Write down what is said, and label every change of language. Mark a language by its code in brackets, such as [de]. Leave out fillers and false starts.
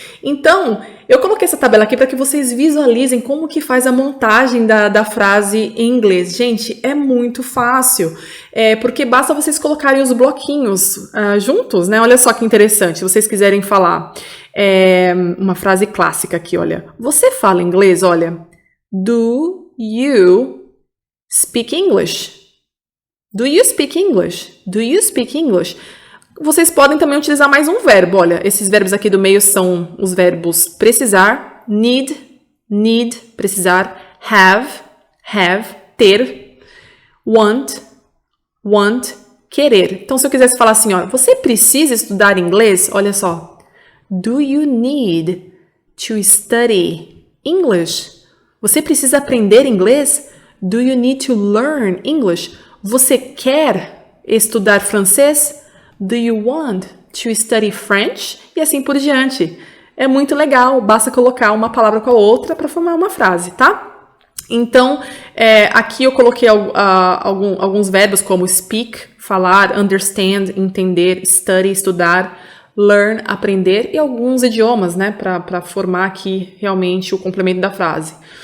[pt] Então, eu coloquei essa tabela aqui para que vocês visualizem como que faz a montagem da frase em inglês. Gente, é muito fácil, porque basta vocês colocarem os bloquinhos juntos, né? Olha só que interessante, se vocês quiserem falar uma frase clássica aqui, olha. Você fala inglês? [en] Olha, do you speak English? Do you speak English? Do you speak English? [pt] Vocês podem também utilizar mais um verbo. Olha, esses verbos aqui do meio são os verbos precisar, need, precisar, have, ter, want, querer. Então, se eu quisesse falar assim, ó, você precisa estudar inglês? Olha só. [en] Do you need to study English? [pt] Você precisa aprender inglês? [en] Do you need to learn English? [pt] Você quer estudar francês? [en] Do you want to study French? [pt] E assim por diante. É muito legal, basta colocar uma palavra com a outra para formar uma frase, tá? Então, aqui eu coloquei alguns verbos como speak, falar, understand, entender, study, estudar, learn, aprender e alguns idiomas, né, para formar aqui realmente o complemento da frase.